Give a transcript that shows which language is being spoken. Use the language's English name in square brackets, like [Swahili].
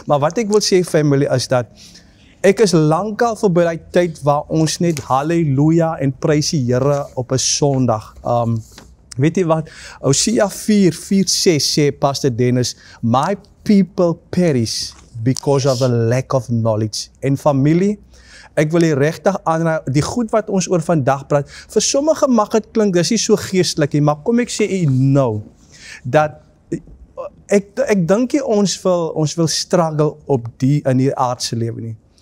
[Afrikaans] Maar wat ek wil sê, family, is dat ek is lankal verby daai tyd waar ons net halleluja en prys die Here op 'n Sondag. Weet jy wat? [English] Hosea 4:6 sê Pastor Dennis, my people perish because of a lack of knowledge. [Afrikaans] En familie, ek wil hier regtig aanraai, die goed wat ons oor vandag praat, vir sommige mag dit klink, dis nie so geestelik nie, maar kom ek sê u nou, dat ek dink nie ons wil struggle op in die aardse lewe nie.